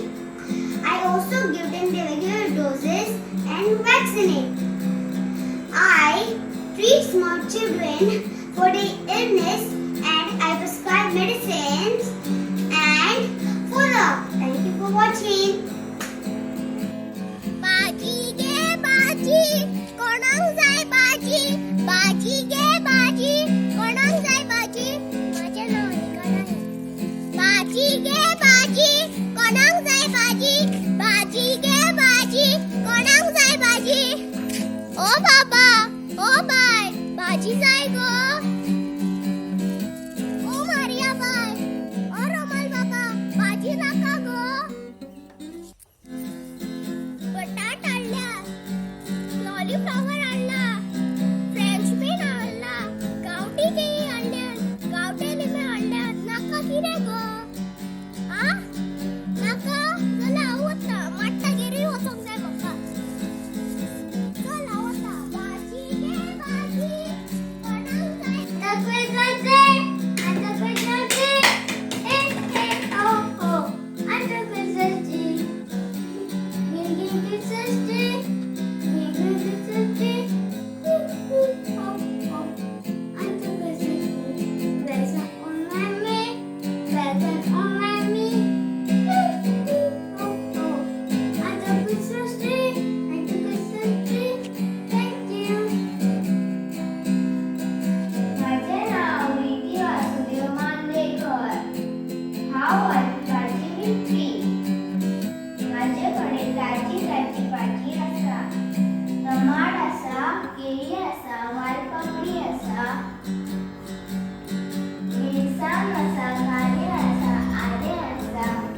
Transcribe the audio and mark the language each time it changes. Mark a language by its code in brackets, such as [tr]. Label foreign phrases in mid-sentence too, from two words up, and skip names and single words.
[en] I also give them the regular doses and vaccinate. I treat small children for their illness and I prescribe medicines and follow up. Thank you for watching. [kok] भाजी घे भाजी, कोणाक जाय भाजी. भाजी घे भाजी, कोणाक जाय भाजी. [mr] माझे नाव निकाल आहे. [kok] भाजी घे भाजी, कोणाक जाय भाजी. भाजी घे भाजी, कोणाक जाय भाजी. ओ बाबा, ओ बाय, भाजी जाय गो. ओ मारिया बाय, ओ रोमल बाबा, भाजी नाका गो. बटाट आणला, कॉलीफ्लॉवर आणला, [en] French bean [kok] आणला, गावठी केळी आणल्या, गावठी लिंबे आणल्या. नाका किरे गो? आ? नाका? चला आवडता, माट्टा गिरी वचोंक जाय म्हाका. चल आवडता. भाजी घे भाजी, कोणाक जाय. Takwe gaze, takwe gaze, oh oh, takwe gaze. Gigi gaze, gigi gaze, oh oh, takwe gaze. Vesa on me, vesa on me. Oh oh, takwe gaze, thank you. [mr] माझे नाव विकी वासुदेव मांदेकर. [kok] हांव वाचकाची मित्री. माझ्याकडे ताजी ताजी भाजी आसा, टमाट आसा, केळी आसा, वालपापडी आसा, मिरसांग आसा, कांदे आसा, आले आसा.